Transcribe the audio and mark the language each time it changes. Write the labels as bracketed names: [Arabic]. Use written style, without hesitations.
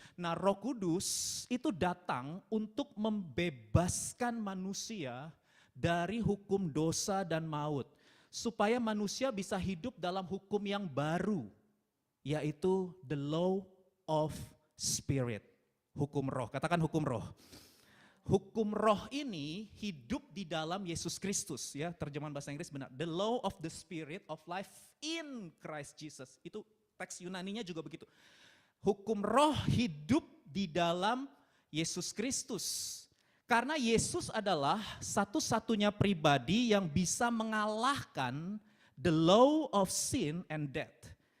[Indonesian] Nah Roh Kudus itu datang untuk membebaskan manusia dari hukum dosa dan maut. Supaya manusia bisa hidup dalam hukum yang baru, yaitu [English] the law of spirit. [Indonesian] Hukum roh, katakan hukum roh. Hukum roh ini hidup di dalam Yesus Kristus, ya terjemahan bahasa Inggris benar. [English] The law of the spirit of life in Christ Jesus. [Indonesian] Itu teks Yunaninya juga begitu. Hukum roh hidup di dalam Yesus Kristus. Karena Yesus adalah satu-satunya pribadi yang bisa mengalahkan [English] the law of sin and death.